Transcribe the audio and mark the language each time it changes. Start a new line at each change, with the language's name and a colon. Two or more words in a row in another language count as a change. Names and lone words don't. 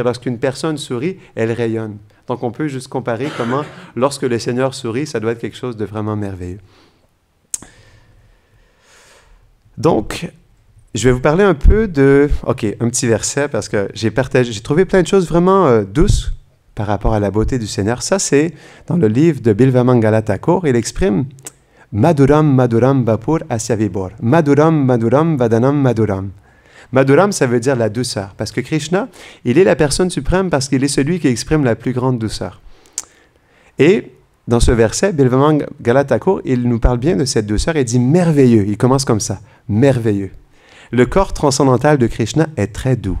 French: Lorsqu'une personne sourit, elle rayonne. Donc, on peut juste comparer comment, lorsque le Seigneur sourit, ça doit être quelque chose de vraiment merveilleux. Donc, je vais vous parler un peu de... OK, un petit verset, parce que j'ai trouvé plein de choses vraiment douces par rapport à la beauté du Seigneur. Ça, c'est dans le livre de Bilvamangala Thakur. Il exprime
Sanskrit: « Maduram, Maduram, Vapur, Asyavibor. Maduram, Maduram, Vadanam, Maduram. » Maduram,
French: ça veut dire la douceur. Parce que Krishna, il est la personne suprême parce qu'il est celui qui exprime la plus grande douceur. Et dans ce verset, Bilvamangala Thakur, il nous parle bien de cette douceur et dit « merveilleux ». Il commence comme ça, « merveilleux ». Le corps transcendantal de Krishna est très doux.